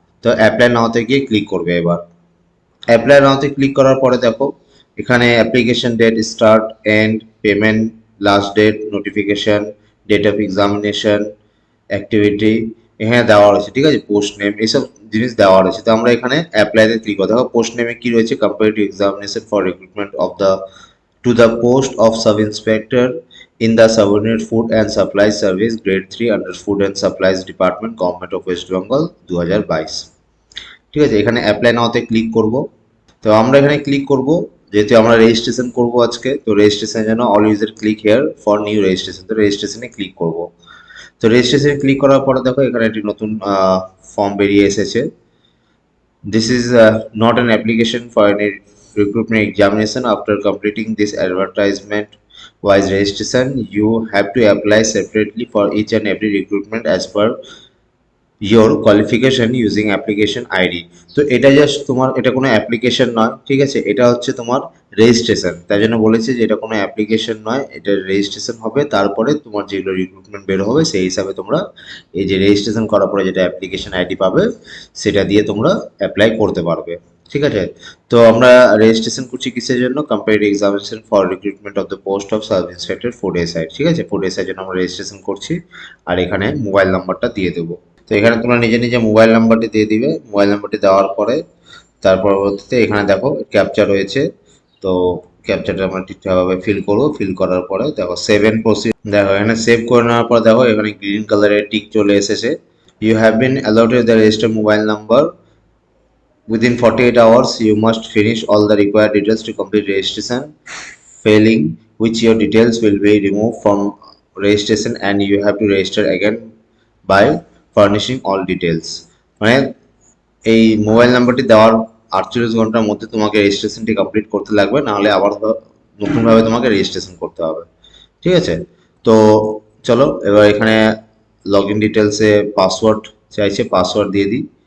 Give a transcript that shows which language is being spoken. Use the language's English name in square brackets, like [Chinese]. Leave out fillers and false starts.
[Bangla] তো অ্যাপ্লাই নাওতে গিয়ে ক্লিক করবে। এবার অ্যাপ্লাই নাওতে ক্লিক করার পরে দেখো এখানে application date, start and, payment last date, notification, date of examination, activity এখানে দেওয়া রয়েছে, ঠিক আছে? পোস্ট নেম, এইসব জিনিস দেওয়া রয়েছে। তো আমরা এখানে অ্যাপ্লাইতে ক্লিক করতে হবে। পোস্ট নেমে কি রয়েছে? [English] Comparative examination for recruitment of the to the post of sub inspector in the subordinate food and supplies service grade 3 under food and supplies department government of West Bengal 2022। [Bangla] ঠিক আছে, এখানে apply নাওতে click করব। তো আমরা এখানে click করব যেহেতু আমরা রেজিস্ট্রেশন করব আজকে। তো রেজিস্ট্রেশনের জন্য [English] all user click here for new registration, [Bangla] তো রেজিস্ট্রেশনে ক্লিক করব। তো রেজিস্ট্রেশনে ক্লিক করার পরে দেখো এখানে একটি নতুন ফর্ম বেরিয়ে এসেছে। [English] This is not an application for any recruitment examination. After completing this advertisement wise registration, you have to apply separately for each and every recruitment as per your qualification using application ID। [Bangla] তো এটা just তোমার, এটা কোনো application নয়, ঠিক আছে? এটা হচ্ছে তোমার রেজিস্ট্রেশন। তাই জন্য বলেছে যে এটা কোনো অ্যাপ্লিকেশন নয়, এটা রেজিস্ট্রেশন হবে। তারপরে তোমার যেগুলো রিক্রুটমেন্ট বের হবে সেই হিসাবে তোমরা এই যে রেজিস্ট্রেশন করার পরে যেটা অ্যাপ্লিকেশন আইডি পাবে সেটা দিয়ে তোমরা অ্যাপ্লাই করতে পারবে, ঠিক আছে? তো আমরা রেজিস্ট্রেশন করছি কিসের জন্য? [English] comparative examination for recruitment of the post of sub inspector food SI, [Bangla] ঠিক আছে? ফুড এসআই জন্য আমরা রেজিস্ট্রেশন করছি। আর এখানে মোবাইল নাম্বারটা দিয়ে দেবো। তো এখানে তোমরা নিজে নিজে মোবাইল নাম্বারটি দিয়ে দিবে। মোবাইল নাম্বারটি দেওয়ার পরে তার পরবর্তীতে এখানে দেখো ক্যাপচা রয়েছে। তো ক্যাপচাটা আমরা ঠিকঠাকভাবে ফিল করবো। ফিল করার পরে দেখো সেভ এন্ড প্রসিড, দেখো এখানে সেভ করে নেওয়ার পর দেখো এখানে গ্রিন কালারের টিক চলে এসেছে। [English] You have been allotted the registered mobile number within 48 hours. You must finish all the required details to complete registration, failing which your details will be removed from registration and you have to register again by furnishing all details। [Bangla] মানে এই mobile নাম্বারটি দেওয়ার 48 ঘন্টার মধ্যে তোমাকে রেজিস্ট্রেশনটি complete করতে লাগবে, নাহলে আবার নতুনভাবে তোমাকে রেজিস্ট্রেশন করতে হবে, ঠিক আছে? তো চলো এবার এখানে লগ ইন ডিটেলসে পাসওয়ার্ড চাইছে, পাসওয়ার্ড দিয়ে দিই।